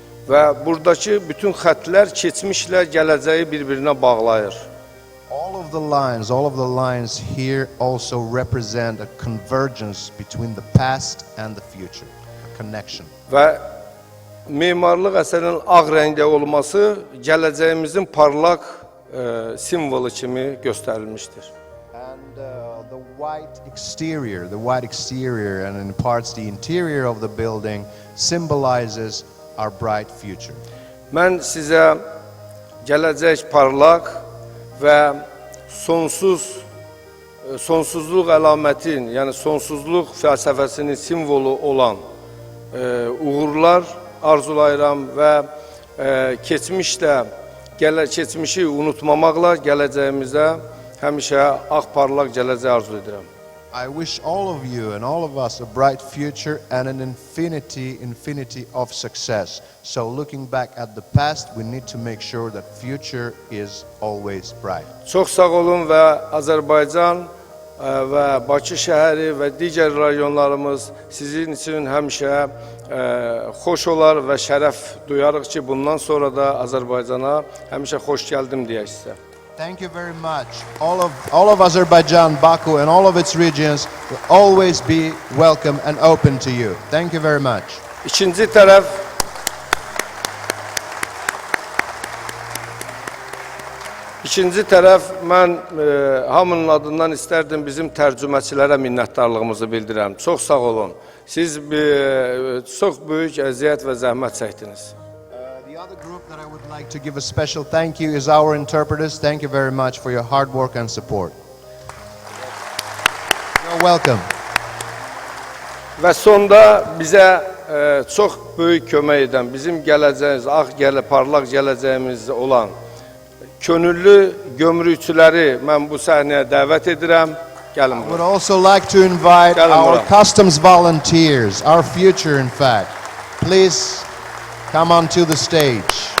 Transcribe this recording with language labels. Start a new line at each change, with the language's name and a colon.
Azerbaijani: Və buradakı bütün xətlər keçmişlə gələcəyi bir-birinə bağlayır.
English: All of the lines here also represent a convergence between the past and the future, a connection.
Azerbaijani: Və memarlıq əsərinin ağ rəngdə olması gələcəyimizin parlaq simvolu kimi göstərilmişdir.
English: And the white exterior and in parts the interior of the building symbolizes our bright future.
Azerbaijani: Mən sizə gələcək parlaq və sonsuzluq əlamətin, yəni sonsuzluq fəlsəfəsinin simvolu olan uğurlar arzulayıram və keçmişi unutmamaqla gələcəyimizə həmişə ağ parlaq gələcək arzu edirəm.
English: I wish all of you and all of us a bright future and an infinity of success. So looking back at the past, we need to make sure that future is always bright.
Azerbaijani: Çox sağ olun və Azərbaycan və Bakı şəhəri və digər rayonlarımız sizin üçün həmişə xoş olar və şərəf duyarıq ki, bundan sonra da Azərbaycana həmişə xoş gəldim deyək sizə.
English: Thank you very much. All of Azerbaijan, Baku and all of its regions will always be welcome and open to you. Thank you very much.
Azerbaijani: İkinci tərəf, mən hamının adından istərdim bizim tərcüməçilərə minnətdarlığımızı bildirəm. Çox sağ olun. Siz çox böyük əziyyət və zəhmət çəkdiniz.
English: The other group that I would like to give a special thank you is our interpreters. Thank you very much for your hard work and support. You're welcome.
Azerbaijani: Və sonda bizə çox böyük kömək edən, bizim gələcəyimiz, parlaq gələcəyimiz olan könüllü gömrükçüləri mən bu səhnəyə dəvət edirəm. Gəlin
English: I would also like to invite our customs volunteers, our future in fact. Please come onto the stage.